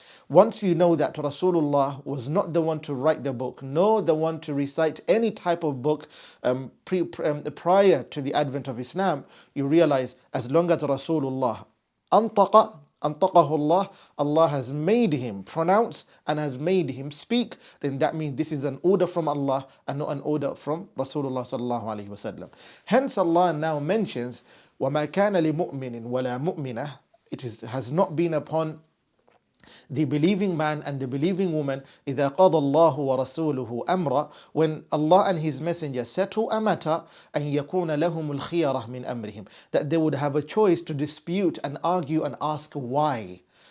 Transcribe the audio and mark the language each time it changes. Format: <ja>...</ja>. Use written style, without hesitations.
<en>Once you know that Rasulullah was not the one to write the book, nor the one to recite any type of book prior to the advent of Islam, you realize as long as Rasulullah antaqahu Allah, Allah has made him pronounce and has made him speak, then that means this is an order from Allah and not an order from Rasulullah sallallahu alaihi wasallam. Hence Allah now mentions,</en> <ar>وَمَا كَانَ لِمُؤْمِنٍ وَلَا مُؤْمِنَةٍ.</ar> <en>Has not been upon the believing man and the believing woman,</en> <ar>إِذَا قَضَى اللَّهُ وَرَسُولُهُ أَمْرًا,</ar> <en>when Allah and His Messenger settle a matter,</en> <ar>أَن يَكُونَ لَهُمُ الْخِيَرَةُ مِنْ أَمْرِهِمْ,</ar> <en>that they would have a choice to dispute and argue and ask why.</en>